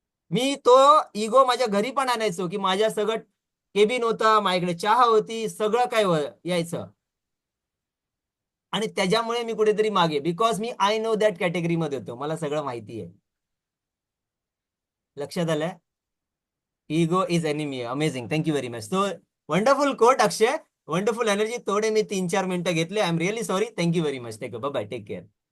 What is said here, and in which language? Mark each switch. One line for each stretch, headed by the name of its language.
Marathi: मी तो इगो माझ्या घरी पण आणायचो की माझ्या सगळं केबिन होता, माझ्याकडे चहा होती, सगळं काय यायचं. आणि त्याच्यामुळे मी कुठेतरी मागे, because मी
English: I know that
Marathi: कॅटेगरीमध्ये होतो, मला सगळं माहिती आहे. लक्षात आलंय?
English: Ego is enemy. Amazing, thank you very much. तो wonderful quote Akshay, wonderful energy.
Marathi: थोडे मी 3-4 मिनिटं घेतले.
English: I am really sorry. Thank you very much. Take bye, take care.